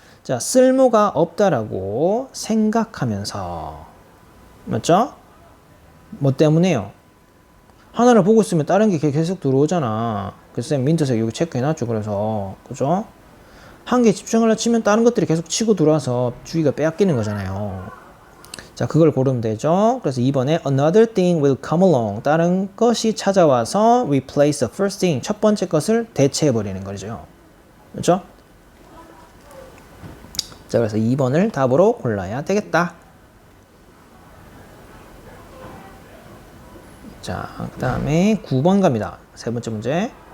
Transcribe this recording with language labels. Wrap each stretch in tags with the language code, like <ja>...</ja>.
<ko>자, 쓸모가 없다라고 생각하면서 맞죠? 뭐 때문에요? 하나를 보고 있으면 다른 게 계속 들어오잖아. 그래서 쌤 민트색 여기 체크해놨죠. 그래서 그죠? 한 개 집중하려 치면 다른 것들이 계속 치고 들어와서 주의가 빼앗기는 거잖아요. 자, 그걸 고르면 되죠. 그래서 2번에</ko> <en>another thing will come along.</en> <ko>다른 것이 찾아와서</ko> <en>replace the first thing.</en> <ko>첫 번째 것을 대체해버리는 거죠. 그렇죠? 자, 그래서 2번을 답으로 골라야 되겠다. 자, 그 다음에 9번 갑니다. 세 번째 문제.</ko>